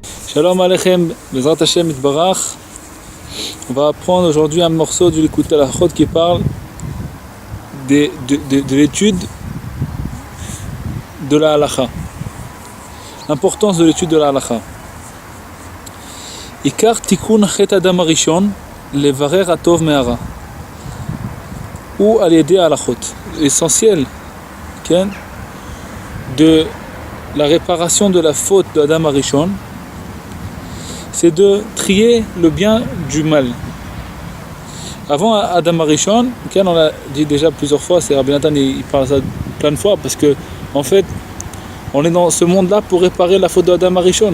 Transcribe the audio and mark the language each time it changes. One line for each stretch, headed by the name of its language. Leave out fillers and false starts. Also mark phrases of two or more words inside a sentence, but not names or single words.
Hebrew: שלום עליכם, בעזרת השם יתברך.
French: On va apprendre aujourd'hui un morceau du Likutei Halachot qui parle de l'étude de la halacha. L'importance de l'étude de la halacha.
Hebrew: עיקר תיקון חטא אדם הראשון לברר הטוב מהרע הוא על ידי הלכות.
French: L'essentiel de la réparation de la faute d'Adam Harishon, c'est de trier le bien du mal. Avant Adam Harishon, on l'a dit déjà plusieurs fois, c'est Rabbi Nathan, il parle ça plein de fois, parce que en fait, on est dans ce monde-là pour réparer la faute d'Adam Harishon.